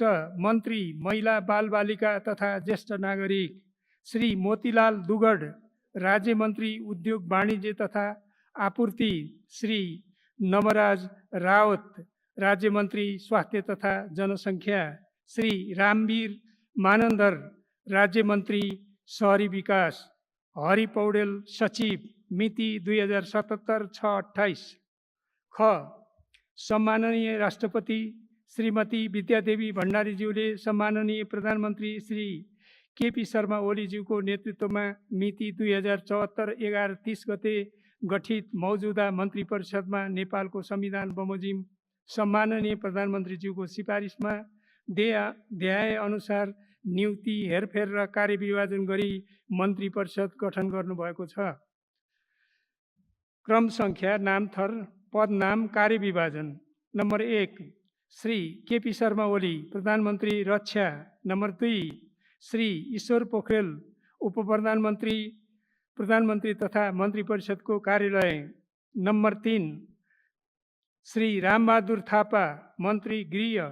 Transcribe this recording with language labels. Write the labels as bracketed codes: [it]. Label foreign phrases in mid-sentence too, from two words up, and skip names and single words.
[ne] मन्त्री महिला बालबालिका तथा ज्येष्ठ नागरिक, श्री मोतीलाल दुगड, राज्य मन्त्री उद्योग वाणिज्य तथा आपूर्ति, श्री नवराज रावत, राज्य मन्त्री स्वास्थ्य तथा जनसङ्ख्या, श्री रामवीर मानन्दर, राज्य मन्त्री शहरी विकास, हरि पौडेल सचिव, मिति 2077-6-28। ख सम्माननीय राष्ट्रपति श्रीमती विद्यादेवी भण्डारीज्यूले सम्माननीय प्रधानमन्त्री श्री केपी शर्मा ओलीज्यूको नेतृत्वमा मिति 2074-11-30 गते गठित मौजूदा मन्त्री परिषदमा नेपालको संविधान बमोजिम सम्माननीय प्रधानमन्त्रीज्यूको सिफारिसमा ध्याए अनुसार नियुक्ति, हेरफेर र कार्यविभाजन गरी मन्त्री परिषद गठन गर्नुभएको छ। क्रम सङ्ख्या, नामथर, पद नाम, कार्यविभाजन। नम्बर 1 श्री केपी शर्मा ओली, प्रधानमन्त्री रक्षा। नम्बर 2 श्री ईश्वर पोखरेल, उप प्रधानमन्त्री तथा मन्त्री परिषदको कार्यालय। नम्बर 3 श्री रामबहादुर थापा, मन्त्री गृह।